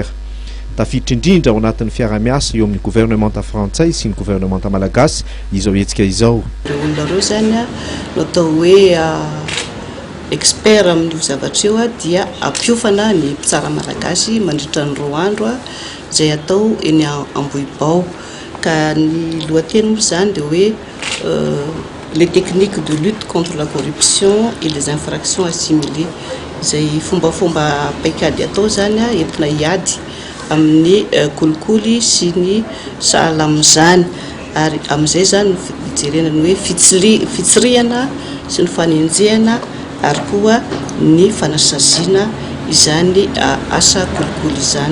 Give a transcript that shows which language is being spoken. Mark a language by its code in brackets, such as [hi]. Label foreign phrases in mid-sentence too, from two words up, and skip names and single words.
[mg] Tafiditra indrindra ao anatin'ny fiara-miasa eo amin'ny gouvernemanta frantsay sy ny gouvernemanta malagasy izao hetsika izao. Olonareo zany no atao hoe expert amin'ny zavatra io dia ampiofana ny mpitsara malagasy mandritra ny 2 andro izay atao eny Ambohibao. Ka ny lohateny moa zany dia hoe [fr] les techniques de lutte contre la corruption et les infractions assimilées. [mg] Izay fombafomba paikady atao zany entina hiady amin'ny kolikoly sy ny sahala amin'izany ary amin'izay zany fijerenany hoe fitsirihana sy ny fanenjehana ary koa ny fanasaziana izany asa kolikoly izany.